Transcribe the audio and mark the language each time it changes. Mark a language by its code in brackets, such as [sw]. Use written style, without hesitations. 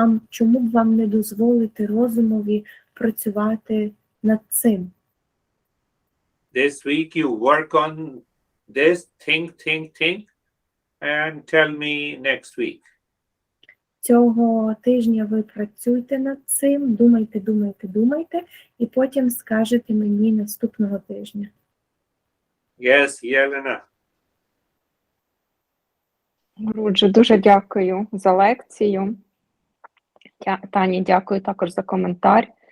[uk] Чому б вам не дозволити розумові працювати над цим? [en] This week you work on this, think, and tell me next week. [uk] Цього тижня ви працюйте над цим, думайте, і потім скажете мені наступного тижня. [en] Yes, Yelena. [uk] Гурудже, дуже дякую за лекцію. Тані, дякую також за коментар.